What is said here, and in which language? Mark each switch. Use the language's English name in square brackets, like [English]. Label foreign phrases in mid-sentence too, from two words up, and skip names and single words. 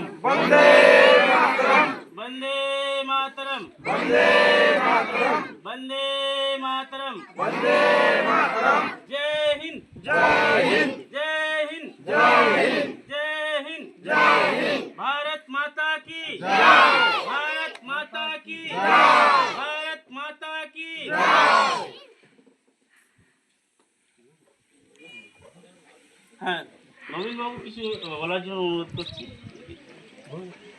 [Hindi] वंदे मातरम, वंदे मातरम, वंदे मातरम, वंदे मातरम, वंदे मातरम। जय हिंद, जय हिंद, जय हिंद, जय हिंद, जय हिंद, जय हिंद। भारत माता की जय, भारत माता की जय, भारत माता की जय। [Bangla] হ্যাঁ, নবীনবাবু কিছু বলার জন্য অনুরোধ করছি।